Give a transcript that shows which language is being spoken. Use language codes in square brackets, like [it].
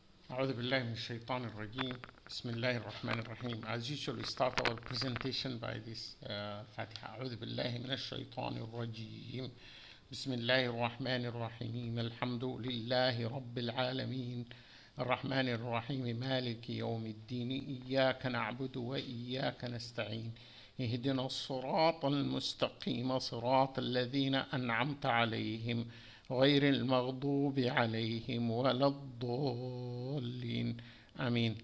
[ar] أعوذ بالله من الشيطان الرجيم بسم الله الرحمن الرحيم. [en] As usual, we start our presentation by this Fatiha. [ar] أعوذ بالله من الشيطان الرجيم بسم الله الرحمن الرحيم. الحمد لله رب العالمين الرحمن الرحيم مالك يوم الدين إياك نعبد وإياك نستعين اهدنا الصراط المستقيم صراط الذين أنعمت عليهم غير المغضوب عليهم ولا الضالين آمين.